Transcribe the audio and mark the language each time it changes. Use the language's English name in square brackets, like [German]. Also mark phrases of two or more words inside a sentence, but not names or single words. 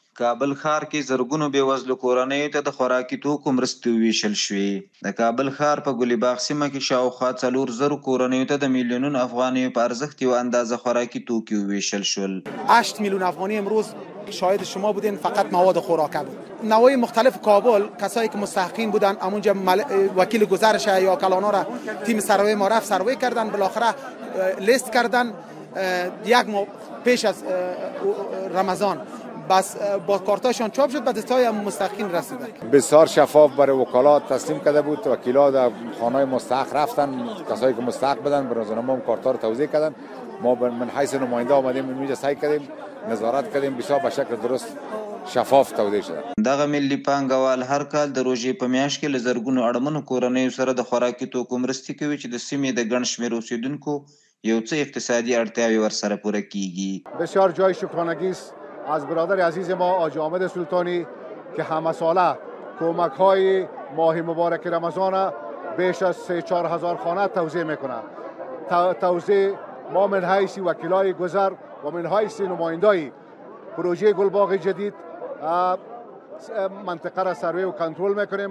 [Pashto] کابل ښار کې زرګونو بېوزلو کورنیو ته د خوراکي توکو مرستې وویشل شوې. د کابل ښار په ګلیباغ سیمه کې شاوخوا 4,000 کورنیو ته د میلیونونو افغانیو په ارزښت یوه اندازه خوراکي توکي وویشل شل. [Persian] 8 میلیون افغانی امروز شاهد شما بودین فقط مواد خوراکه بود. نوای مختلف کابل کسایی که مستحقین بودن همونجا وکیل گزارش یا کلانا را تیم سروی ما رفت سروی کردن، بالاخره لیست کردن یک ماه پیش از رمضان بس با کارتاشون چاپ شد، به دستای مستحقین رسیدن. بسیار شفاف برای وکالات تسلیم کرده بود. وکیلا در خانه مستحق رفتن، کسایی که مستحق بودن به روزنامه هم کارتا رو توزیع کردن. ما من حیث نماینده آمدیم اینجا سعی کردیم نظارت کردیم، بسیار به شکل درست شفاف توزیع شده. [Pashto] دغه ملي پانګوال هر کال د روژې په میاشت کې له زرګونو اړمنو کورنیو سره د خوراکي توکو مرستې کوي چې د سیمې د ګڼ شمېر اوسیدونکو یو څه اقتصادي اړتیاوې ورسره پوره کیږي. [Persian] بسیار جای شکرانگی است از برادر عزیز ما حاجی حامد سلطانی که همه ساله کمک های ماه مبارک رمضان بیش از 3-4 هزار خانه توزیع میکنه. توزیع ما من حیث وکیلای گذر و من حیث نمایندای پروژه گلباغ جدید منطقه را سروی و کنترل میکنیم.